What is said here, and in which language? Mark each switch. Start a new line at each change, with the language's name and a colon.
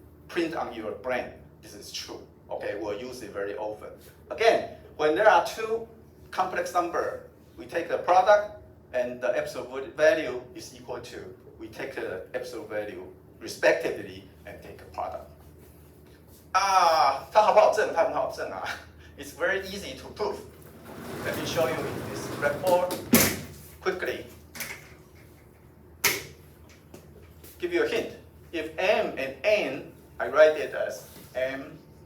English: Print on your brain, this is true. Okay, we'll use it very often. Again, when there are two complex numbers, we take the product and the absolute value is equal to, we take the absolute value respectively and take a product.
Chinese: 它好不好证？它很好证啊。
English: It's very easy to prove. Let me show you in this blackboard quickly. Give you a hint. If m and n, I write it as m.